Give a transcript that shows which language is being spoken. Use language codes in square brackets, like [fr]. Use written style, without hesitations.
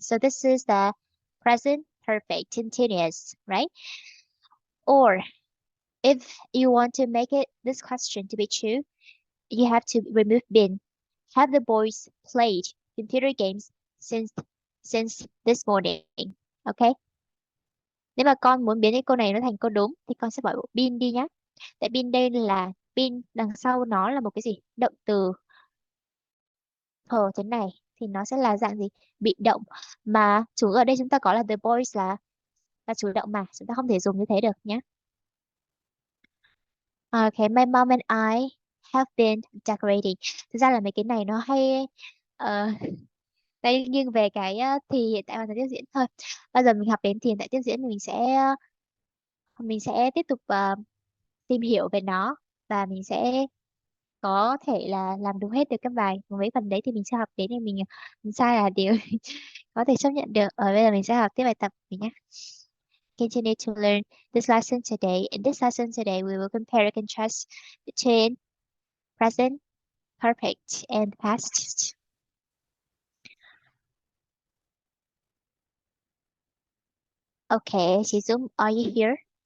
[en] So this is the present perfect continuous, right? Or if you want to make it this question to be true, you have to remove been. Have the boys played computer games since this morning? Okay? [vi] Nếu mà con muốn biến cái câu này nó thành câu đúng thì con sẽ bỏ bộ been đi nhá. Tại pin đây là pin đằng sau nó là một cái gì? Động từ thế này thì nó sẽ là dạng gì? Bị động. Mà chủ ở đây chúng ta có là the boys là chủ động mà chúng ta không thể dùng như thế được nhé. [en] Okay, my mom and I have been decorating. [vi] Thực ra là mấy cái này nó hay uh, đây nghiêng về cái thì hiện tại và thời tiếp diễn thôi. Bao giờ mình học đến thì hiện tại tiếp diễn thì mình sẽ tiếp tục tìm hiểu về nó và mình sẽ có thể là làm đúng hết được các bài. Còn mấy phần đấy thì mình sẽ học đến thì mình sai là điều có thể chấp nhận được. Ở bây giờ mình sẽ học tiếp bài tập mình nhé. [en] Continue to learn this lesson today. In this lesson today, we will compare and contrast between present, perfect, and past. Okay, chị Dung, are you here?